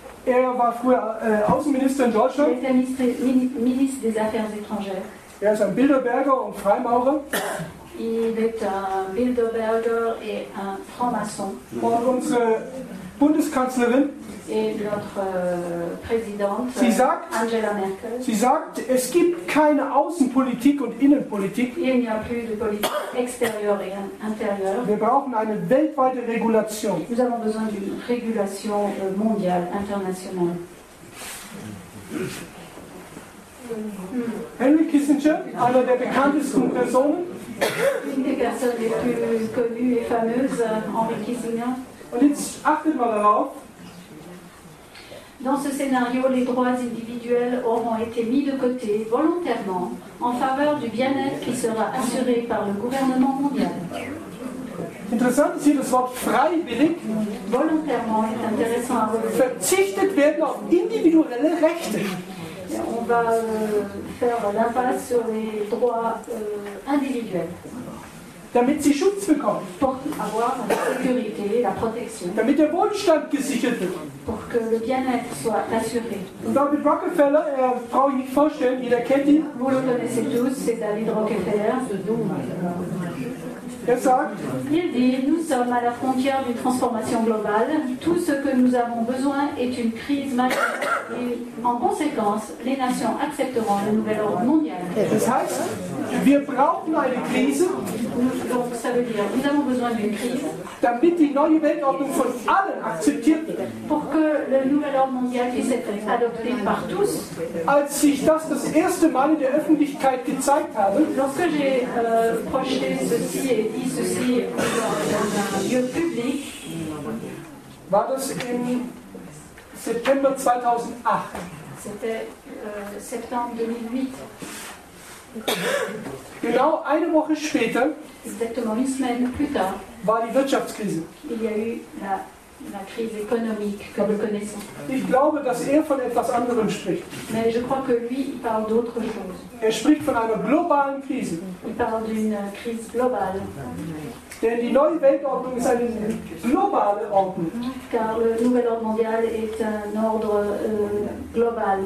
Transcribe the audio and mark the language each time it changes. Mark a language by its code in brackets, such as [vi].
[de] Er war früher Außenminister in Deutschland. [fr] Ministre des Affaires étrangères. [de] Er ist ein Bilderberger und Freimaurer. [fr] Il est un Bilderberger et un franc-maçon. [de] Und unsere Bundeskanzlerin, [fr] et notre présidente Angela Merkel. [de] Sie sagt, es gibt keine Außenpolitik und Innenpolitik. [fr] Il n'y a plus de politique extérieure et intérieure. [de] Wir brauchen eine weltweite Regulation. [fr] Nous avons besoin d'une régulation mondiale, internationale. [de] Henry Kissinger, einer der bekanntesten Personen. [fr] Une des personnes les plus connues et fameuses, Henry Kissinger. [de] Und jetzt achtet mal darauf. [fr] Dans ce scénario, les droits individuels auront été mis de côté volontairement en faveur du bien-être qui sera assuré par le gouvernement mondial. [de] Interessant ist hier das Wort freiwillig. [fr] Volontairement est intéressant à relever. [de] Verzichtet werden auf individuelle Rechte. [fr] On va faire l'impasse sur les droits individuels. [de] Damit sie Schutz bekommen. [fr] Pour avoir la sécurité, la protection. [de] Damit der Wohlstand gesichert wird. [fr] Pour que le bien-être soit assuré. [de] Und David Rockefeller, brauche ich nicht vorstellen, jeder kennt ihn. [fr] Vous le connaissez tous, c'est David Rockefeller. [de] Er sagt, [fr] il dit, nous sommes à la frontière d'une transformation globale. Tout ce que nous avons besoin est une crise majeure. Et en conséquence, les nations accepteront le nouvel ordre mondial. [de] Das heißt, wir brauchen eine Krise. [fr] Donc ça veut dire, nous avons besoin d'une crise. [de] Damit die neue Weltordnung von allen akzeptiert wird. [fr] Pour que le nouvel ordre mondial puisse être adopté par tous. [de] Als ich das erste Mal in der Öffentlichkeit gezeigt habe, [fr] lorsque j'ai projeté ceci et dit ceci dans un lieu public, [de] war das im September 2008. [fr] C'était septembre 2008. [de] Genau eine Woche später [fr] exactement une semaine plus tard, [de] war die Wirtschaftskrise. [fr] Il y a eu la crise économique que nous connaissons. [de] Ich glaube, dass er von etwas anderem spricht. [fr] Mais je crois que lui, il parle d'autre chose. [de] Er spricht von einer globalen Krise. [fr] Il parle d'une crise globale. [de] Denn die neue Weltordnung ist eine globale Ordnung. [fr] Car le nouvel ordre mondial est un ordre global.